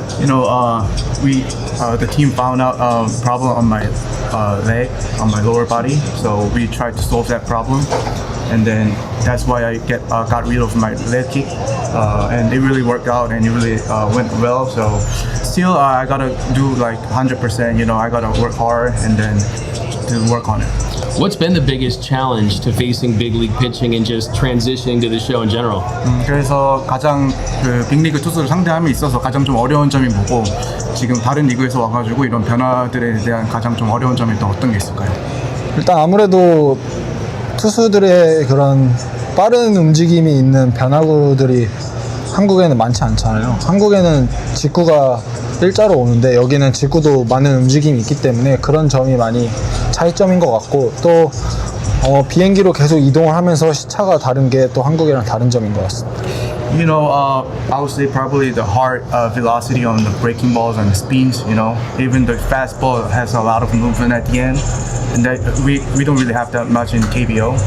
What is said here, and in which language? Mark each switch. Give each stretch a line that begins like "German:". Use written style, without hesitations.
English: You know, the team found out a problem on my leg, on my lower body, so we tried to solve that problem, and then that's why I got rid of my leg kick, and it really worked out and it really went well. So still, I gotta do like 100%. You know, I gotta work hard and then to work on it. What's been the biggest challenge to facing big league pitching and just transitioning to the show in general?
Korean: 그래서 가장 그 빅리그 투수를 상대함에 있어서 가장 좀 어려운 점이 뭐고 지금 다른 리그에서 와가지고 이런 변화들에 대한 가장 좀 어려운 점이 또 어떤 게 있을까요? 일단 아무래도 투수들의 그런 빠른 움직임이 있는 변화구들이 한국에는 많지 않잖아요. 한국에는 직구가 일자로 오는데 여기는 직구도 많은 움직임이 있기 때문에 그런 점이 많이 차이점인 것 같고 또 비행기로 계속 이동을 하면서 시차가 다른 게 또 한국이랑 다른 점인 것 같습니다.
English: You know, I would say probably the hard velocity on the breaking balls and the spins. You know, even the fastball has a lot of movement at the end, and that we don't really have that much in KBO.